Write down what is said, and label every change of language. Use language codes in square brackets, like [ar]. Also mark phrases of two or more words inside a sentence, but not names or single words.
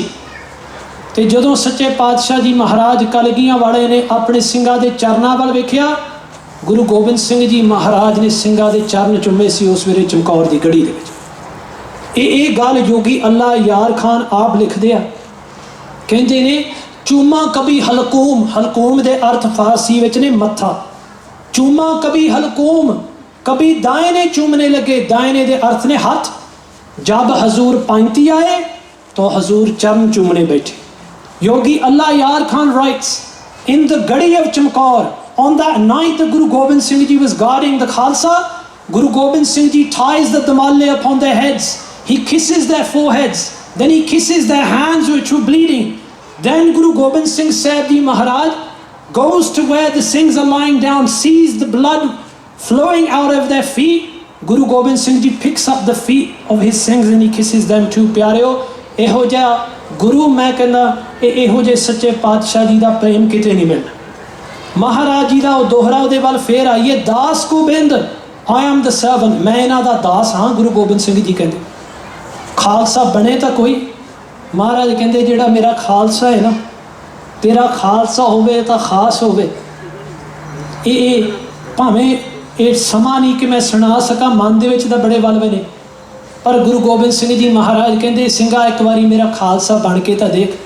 [pa] ਤੇ ਜਦੋਂ ਸੱਚੇ ਪਾਤਸ਼ਾਹ ਜੀ ਮਹਾਰਾਜ ਕਲਗੀਆਂ ਵਾਲੇ ਨੇ ਆਪਣੇ ਸਿੰਘਾਂ ਦੇ ਚਰਨਾਂ ਵੱਲ ਵੇਖਿਆ, ਗੁਰੂ ਗੋਬਿੰਦ ਸਿੰਘ ਜੀ ਮਹਾਰਾਜ ਨੇ ਸਿੰਘਾਂ ਦੇ ਚਰਨ ਚੁੰਮੇ ਸੀ ਉਸ ਵੇਲੇ ਚਮਕੌਰ ਦੀ ਗੜੀ ਦੇ ਵਿੱਚ। ਇਹ ਗੱਲ ਯੋਗੀ ਅੱਲਾ ਯਾਰ ਖਾਨ ਆਪ ਲਿਖਦੇ ਆ, ਕਹਿੰਦੇ ਨੇ [ur] چوما کبھی حلقوم, [pa] ਹਲਕੂਮ ਦੇ ਅਰਥ ਫਾਰਸੀ ਵਿੱਚ ਨੇ ਮੱਥਾ। [ur] چوما کبھی حلقوم, کبھی دائنے چومنے لگے, [pa] ਦਾਇਨੇ ਦੇ ਅਰਥ ਨੇ ਹੱਥ। [ur] جب حضور پائینتی آئے تو حضور چرن چومنے بیٹھے. [en] योगी अल्लाह यार खान writes, in the Gadi of Chamkaur, on that night that Guru Gobind Singh Ji was guarding the Khalsa, Guru Gobind Singh Ji ties the damalle upon their heads. He kisses their foreheads, then he kisses their hands which were bleeding. Then Guru Gobind Singh Sahib Ji Maharaj goes to where the Singhs are lying down, sees the blood flowing out of their feet. Guru Gobind Singh Ji picks up the feet of his Singhs and he kisses them too. [pa] प्यारिओ ਇਹੋ ਜਿਹਾ ਗੁਰੂ ਮੈਂ ਕਹਿੰਦਾ ਇਹੋ ਜਿਹੇ ਸੱਚੇ ਪਾਤਸ਼ਾਹ ਜੀ ਦਾ ਪ੍ਰੇਮ ਕਿਤੇ ਨਹੀਂ ਮਿਲਣਾ। ਮਹਾਰਾਜ ਜੀ ਦਾ ਉਹ ਦੋਹਰਾ ਉਹਦੇ ਵੱਲ ਫੇਰ ਆਈਏ, ਦਾਸ ਗੋਬਿੰਦ [en] I am the servant, [pa] ਮੈਂ ਇਹਨਾਂ ਦਾ ਦਾਸ ਹਾਂ। ਗੁਰੂ ਗੋਬਿੰਦ ਸਿੰਘ ਜੀ ਕਹਿੰਦੇ ਖਾਲਸਾ ਬਣੇ ਤਾਂ ਕੋਈ, ਮਹਾਰਾਜ ਕਹਿੰਦੇ ਜਿਹੜਾ ਮੇਰਾ ਖਾਲਸਾ ਹੈ ਨਾ, ਤੇਰਾ ਖਾਲਸਾ ਹੋਵੇ ਤਾਂ ਖਾਸ ਹੋਵੇ। ਇਹ ਭਾਵੇਂ ਇਹ ਸਮਾਂ ਨਹੀਂ ਕਿ ਮੈਂ ਸੁਣਾ ਸਕਾਂ, ਮਨ ਦੇ ਵਿੱਚ ਤਾਂ ਬੜੇ ਵਲਵੇ ਨੇ, ਪਰ ਗੁਰੂ ਗੋਬਿੰਦ ਸਿੰਘ ਜੀ ਮਹਾਰਾਜ ਕਹਿੰਦੇ ਸਿੰਘਾ ਇੱਕ ਵਾਰੀ ਮੇਰਾ ਖਾਲਸਾ ਬਣ ਕੇ ਤਾਂ ਦੇਖ।